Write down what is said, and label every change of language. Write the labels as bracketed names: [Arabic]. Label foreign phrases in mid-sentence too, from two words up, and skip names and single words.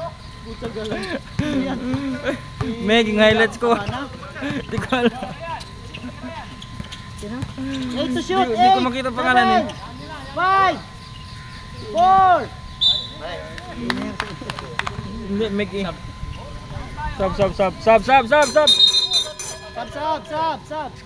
[Filipino] Meging highlights ko. Hindi ko alam. [English] 8 to shoot! [Filipino] Hindi ko makita pangalan eh. 5 4 Hindi, Meging. [English] Sub, sub, sub, sub, sub, sub, sub. Sub!